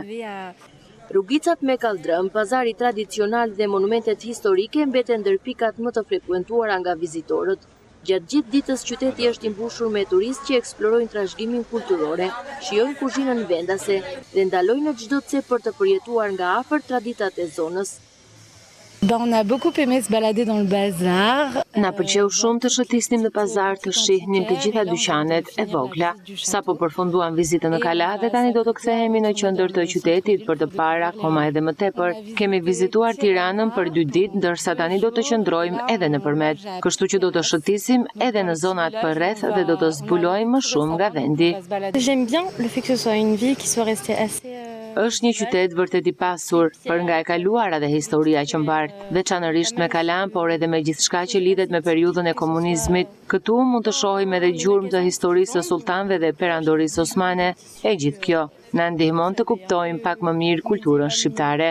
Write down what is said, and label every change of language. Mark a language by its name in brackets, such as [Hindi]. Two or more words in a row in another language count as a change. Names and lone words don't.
[Albanian] Rrugicat me kaldrëm, pazari tradicional dhe monumentet historike mbeten ndër pikat më të frekuentuara nga vizitorët. Gjatë gjithë ditës qyteti është i mbushur me turistë që eksplorojnë trashëgiminë kulturore, shijojnë kuzhinën vendase dhe ndalojnë në çdo cep për të përjetuar nga afër traditat e zonës. [French] On a beaucoup aimé se balader dans le bazar. [Albanian] Na pëlqeu shumë të shëtisnim në pazar, të shihnim të gjitha dyqanet e vogla. Sapo përfunduam vizitën në Kala dhe tani do të kthehemi në qendër të qytetit për të parë akoma edhe më tepër. Kemi vizituar Tiranën për 2 ditë, ndërsa tani do të qëndrojmë edhe nëpërmet. Kështu që do të shëtisim edhe në zonat përreth dhe do të zbulojmë më shumë nga vendi. [French] J'aime bien le fait que ce soit une ville qui soit restée assez [Albanian] Është një qytet vërtet i pasur, për nga e kaluara dhe historia që mbart, veçanërisht me Kalan, por edhe me gjithçka që lidhet me periudhën e komunizmit. Këtu mund të shohim edhe gjurmë të historisë së sultanëve dhe perandorisë osmane, e gjithë kjo na ndihmon të kuptojmë pak më mirë kulturën shqiptare.